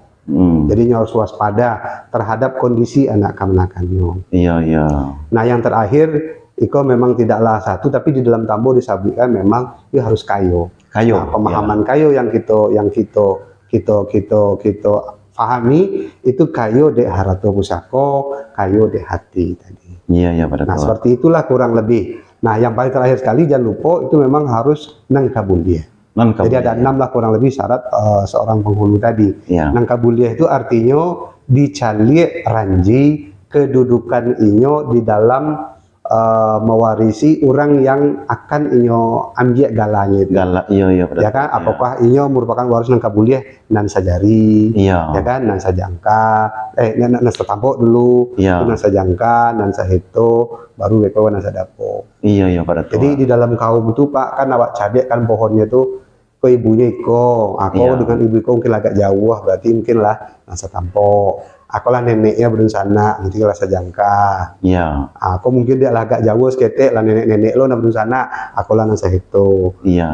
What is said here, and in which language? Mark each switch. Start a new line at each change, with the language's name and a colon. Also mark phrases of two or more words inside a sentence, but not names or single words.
Indonesian: Jadi harus waspada terhadap kondisi anak kemanakannya. Iya. Nah yang terakhir, Iko memang tidaklah satu, tapi di dalam tambo disabitkan memang dia harus kayo. Nah, pemahaman kayo yang kita pahami itu
Minangkabau: kayo de harato pusako, kayo de hati
Indonesian: tadi. Iya pada tua. Nah seperti itulah kurang lebih. Nah yang paling terakhir sekali jangan lupa itu memang harus nangkabuliah. Jadi ada 6 lah kurang lebih syarat seorang penghulu tadi. Nangkabuliah itu artinya dicalik ranji kedudukan inyo di dalam mewarisi orang yang akan inyo ambil galanya itu. Iya.
Minangkabau: Ya kan, apakah inyo merupakan waris nangkabuliah nan sajari, ya kan, nan sajangka, nan setampok dulu, nan sajangka, nan saheto, baru beko nan sadapo.
Indonesian: Iya pada tua.
Minangkabau: Jadi di dalam kaum itu Pak kan awak cabik kan pohonnya itu ke ibunya Iko, aku dengan ibu Iko mungkin agak jauh, berarti mungkin lah nan setampok. Aku lah neneknya berencana, nanti lah sajangka.
Indonesian: Iya.
Minangkabau: Aku mungkin dia lah agak jauh seketek lah nenek-nenek lo nak berencana, aku lah nasa itu.